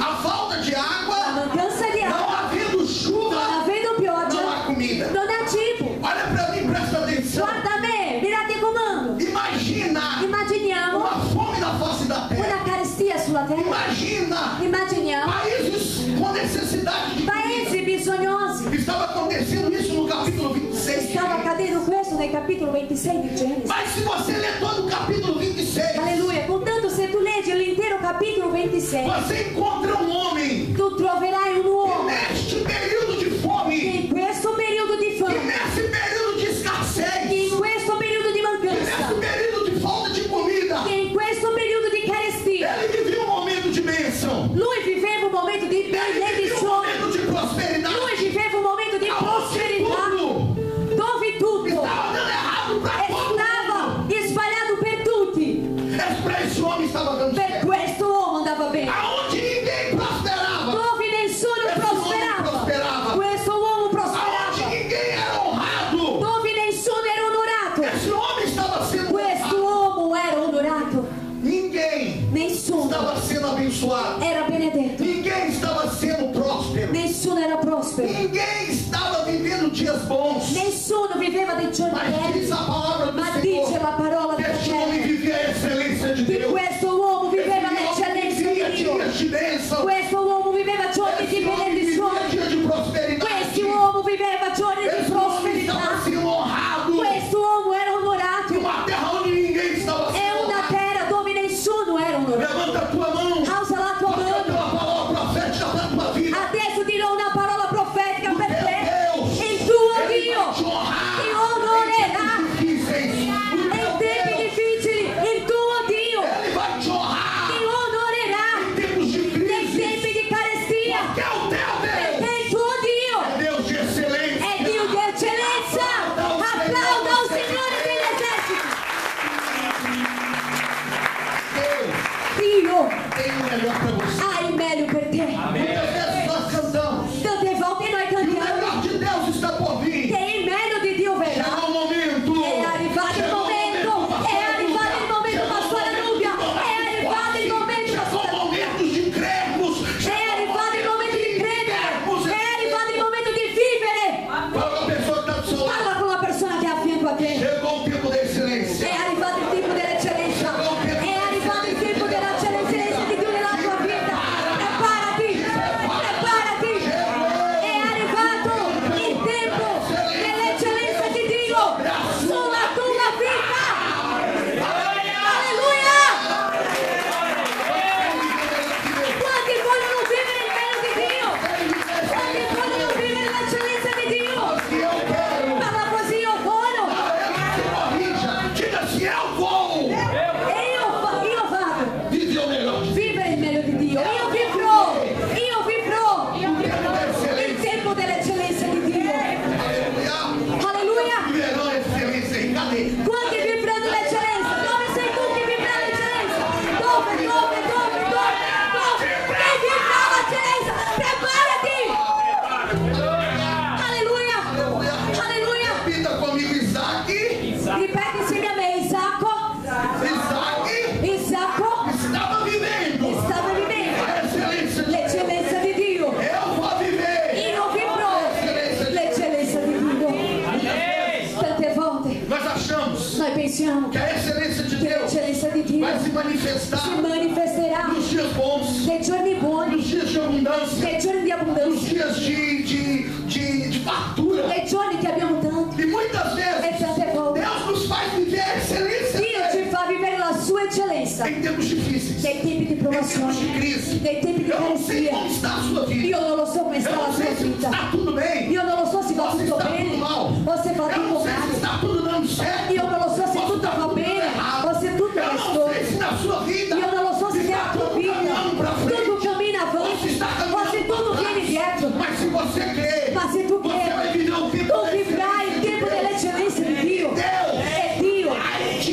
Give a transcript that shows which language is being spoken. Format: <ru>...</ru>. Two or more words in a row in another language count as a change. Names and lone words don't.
<pt>A falta de</pt> <it>La</it> <pt>água,</pt> <it>mancanza di</it> <pt>não</pt> <it>acqua,</it> <pt>havendo chuva,</pt> <it>non avendo</it> <pt>não</pt> <it>pioggia,</it> <pt>há comida.</pt> <it>non há cibo.</it> <pt>Olha para mim, presta atenção.</pt> <it>Guarda a me, mirate il comando.</it> <pt>Imagina</pt> <it>Immaginiamo</it> <pt>uma fome na face da terra.</pt> <it>una carestia sulla terra.</it> <pt>Imagina</pt> <it>Immaginiamo</it> <pt>países com necessidade de</pt> <it>paesi bisognosi.</it> <pt>Estava acontecendo isso no capítulo 26.</pt> <it>Stava accadendo questo nel capitolo 26 di Genesi.</it> <pt>Mas se você ler todo o capítulo 26,</pt> <it>Alleluia. Contanto se tu leggi l'intero capitolo 26,</it> <pt>você encontra um homem</pt> <it>tu troverai un</it> <pt>que</pt> <it>uomo</it> <pt>neste período de</pt> <it>che</it> <pt>fome,</pt> <it>in questo periodo di</it> <pt>que</pt> <it>fame,</it> <pt>nesse período de</pt> <it>che</it> <pt>escassez,</pt> <it>in questo periodo di</it> <pt>que nesse</pt> <it>mancanza,</it> <pt>período de falta de comida,</pt> <it>che in questo periodo di carestia,</it> <pt>ele vivia um momento de bênção.</pt> <it>lui viveva un momento di</it> <pt>Ele vivia um</pt> <it>benedizione,</it> <pt>momento de prosperidade.</pt> <it>lui viveva un momento di</it> <pt>Aonde</pt> <it>prosperità,</it> <pt>tudo</pt> <it>dove tutto</it> <pt>estava dando errado para todo</pt> <it>stava</it> <pt>mundo.</pt> <it>sbagliato per tutti.</it> <pt>Para esse homem estava dando</pt> <it>Per</it> <pt>certo.</pt> <it>questo uomo andava bene.</it> <pt>Aonde ninguém prosperava.</pt> <it>Dove nessuno</it> <pt>Esse homem prosperava.</pt> <it>prosperava, questo uomo</it> <pt>Aonde</pt> <it>prosperava.</it> <pt>ninguém era honrado.</pt> <it>Dove nessuno era onorato,</it> <pt>Esse homem estava sendo</pt> <it>questo</it> <pt>honrado.</pt> <it>uomo era onorato.</it> <pt>Ninguém</pt> <it>Nessuno</it> <pt>estava sendo abençoado.</pt> <it>era benedetto,</it> <pt>Ninguém estava sendo próspero.</pt> <it>nessuno era prospero,</it> <pt>Ninguém estava vivendo dias bons.</pt> <it>nessuno viveva dei giorni</it> <pt>Mas diz</pt> <it>belli.</it> <pt>a palavra do</pt> <it>Ma dice</it> <pt>Senhor</pt> <it>la parola</it> <pt>que</pt> <it>del</it> <pt>este homem</pt> <it>Signore</it> <pt>vivia a excelência de</pt> <it>che</it> <pt>Deus.</pt> <it>questo uomo viveva</it> <pt>Esse homem</pt> <it>l'eccellenza</it> <pt>vivia</pt> <it>di Dio.</it> <pt>dias de bênção.</pt> <it>Questo uomo viveva giorni di</it> <pt>Esse homem vivia</pt> <it>benedizione.</it> <pt>dias de prosperidade.</pt> <it>Questo uomo viveva giorni di</it> <pt>Esse homem estava</pt> <it>prosperità.</it> <pt>sendo honrado.</pt> <it>Questo uomo era onorato.</it> <pt>Uma terra onde ninguém estava</pt> <it>È</it> <pt>sendo</pt> <it>una</it> <pt>honrado.</pt> <it>terra dove nessuno era onorato.</it> <pt>Levanta a tua mão.</pt> <it>Alza la tua</it> <pt>Porque eu tenho</pt> <it>mano.</it> <pt>uma palavra profética para a tua vida.</pt> <it>Adesso dirò una parola profetica per</it> <pt>Meu</pt> <it>te.</it> <pt>Deus,</pt> <it>Il tuo</it> <pt>Ele vai</pt> <it>Dio</it> <pt>te honrar</pt> <it>ti onorerà.</it> <pt>em tempos difíceis. O</pt> <it>Nei</it> <pt>teu</pt> <it>tempi</it> <pt>Deus,</pt> <it>difficili il tuo Dio</it> <pt>Ele vai te honrar</pt> <it>ti onorerà.</it> <pt>em tempos de</pt> <it>Nei</it> <pt>crise.</pt> <it>tempi di carestia.</it> <pt>Porque é o teu Deus.</pt> <it>Perché il tuo Dio</it> <pt>É Deus de excelência.</pt> <it>è Dio di eccellenza. Applauda al Signore degli eserciti.</it> <pt>Deus</pt> <it>Dio</it> <pt>tem o melhor para você.</pt> <it>ha il meglio per te.</it> <pt>Muitas vezes nós cantamos.</pt> <it>Tante volte noi</it> <pt>E o</pt> <it>cantiamo</it> <pt>melhor de Deus está por vir.</pt> <it>che il meglio di Dio verrà.</it> <pt>Chegou o momento.</pt> <it>È arrivato il momento, è arrivato il momento, Pastore Nubia, è arrivato il momento,</it> <pt>Chegou</pt> <it>Pastore</it> <pt>o momento de crermos.</pt> <it>È arrivato il momento di credere, è arrivato il momento di vivere.</it> <pt>Fala com a pessoa que está do seu lado.</pt> <it>Parla con la persona che è a fianco a te.</it> <pt>Chegou o tempo da excelência.</pt> <it>È arrivato il tempo dell'eccellenza, è arrivato il tempo dell'eccellenza di Dio nella tua vita. Preparati, preparati. È arrivato il tempo dell'eccellenza di Dio sulla tua vita. Alleluia! Quanti vogliono vivere il bello di Dio? Quanti vogliono vivere l'eccellenza di Dio?</it> <pt>Que eu quero.</pt> <it>Parla così, io voglio.</it> <pt>Corrija. Diga assim, eu vou.</pt> <it>E io vado.</it> <pt>Viver o melhor.</pt> <it>Vivere il meglio di Dio. Io vivrò il tempo dell'eccellenza di Dio.</it> <pt>Aleluia.</pt> <it>Alleluia.</it> <pt>Viverão a excelência em cadê?</pt> <it>Quanti vivranno l'eccellenza? Dove sei tu che vivrà l'eccellenza? Dove? Chi vivrà l'eccellenza? Preparati. Alleluia. Alleluia.</it> <pt>Repita comigo, Isaac.</pt> <it>Ripeti insieme a me, Isacco</it> <pt>Estava vivendo</pt> <it>stava vivendo</it> <pt>a excelência de Deus.</pt> <it>l'eccellenza di Dio.</it> <pt>Eu vou viver.</pt> <it>Io vivrò l'eccellenza di Dio. Tante volte</it> <pt>Nós achamos</pt> <it>noi pensiamo</it> <pt>que a excelência de</pt> <it>che</it> <pt>Deus</pt> <it>l'eccellenza di Dio</it> <pt>vai se manifestar</pt> <it>si manifesterà</it> <pt>nos dias bons,</pt> <it>nei giorni buoni,</it> <pt>nos dias de abundância,</pt> <it>nei giorni di</it> <pt>nos</pt> <it>abbondanza,</it> <pt>dias de fartura.</pt> <it>nei giorni che abbiamo tanto.</it> <pt>E muitas</pt> <it>E</it> <pt>vezes</pt> <it>tante volte</it> <pt>Deus nos faz viver a excelência</pt> <it>Dio ci</it> <pt>dele</pt> <it>fa vivere la sua eccellenza</it> <pt>em tempos difíceis,</pt> <it>nei tempi di</it> <pt>em tempos de</pt> <it>provazione,</it> <pt>crise.</pt> <it>nei tempi di</it> <pt>Eu não sei</pt> <it>carestia.</it> <pt>como está a sua vida.</pt> <it>Io non lo so come</it> <pt>Eu</pt> <it>sta la</it> <pt>não</pt> <it>sua</it> <pt>sei se</pt> <it>vita.</it> <pt>está tudo bem.</pt> <it>Io non lo so se va</it> <pt>Ou se</pt> <it>tutto</it> <pt>está</pt> <it>bene</it> <pt>tudo mal.</pt> <it>o se va</it> <pt>Eu não</pt> <it>tutto</it> <pt>sei se</pt> <it>male.</it> <pt>está tudo dando certo.</pt> <it>Io non lo so se</it> <pt>ou se</pt> <it>tutto</it> <pt>está</pt> <it>va</it> <pt>tudo</pt> <it>bene</it> <pt>errado.</pt> <it>o se tutto</it> <pt>Eu</pt> <it>va</it> <pt>não</pt> <it>storto.</it> <pt>sei se na sua vida</pt> <it>Io non lo so se</it> <pt>está</pt> <it>nella tua</it> <pt>tudo</pt> <it>vita</it> <pt>caminhando para frente.</pt> <it>tutto cammina</it> <pt>Ou se</pt> <it>avanti</it> <pt>está</pt> <it>o se</it> <pt>caminhando</pt> <it>tutto</it> <pt>para</pt> <it>viene</it> <pt>trás.</pt> <it>dietro.</it> <pt>Mas se você crer,</pt> <it>Ma se tu</it> <pt>você vai</pt> <it>credi,</it> <pt>viver o tempo</pt> <it>tu</it> <pt>da</pt> <it>vivrai il</it> <pt>excelência de</pt> <it>tempo</it> <pt>Deus.</pt> <it>dell'eccellenza di Dio.</it> <pt>Deus</pt> <it>E Dio</it> <pt>vai</pt>